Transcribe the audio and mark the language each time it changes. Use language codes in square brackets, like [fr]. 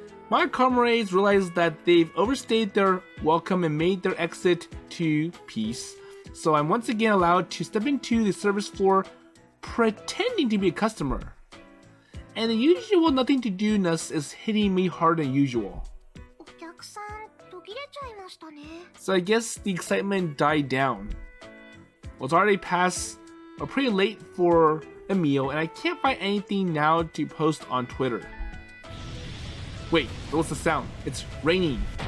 [en] My comrades realize that they've overstayed their welcome and made their exit to peace. So I'm once again allowed to step into the service floor pretending to be a customer. And the usual nothing to do-ness is hitting me harder than usual. [ja] お客さん途切れちゃいましたね。 [en] So I guess the excitement died down. Well, it's already past or pretty late for a meal, and I can't find anything now to post on Twitter. Wait, what's the sound? It's raining.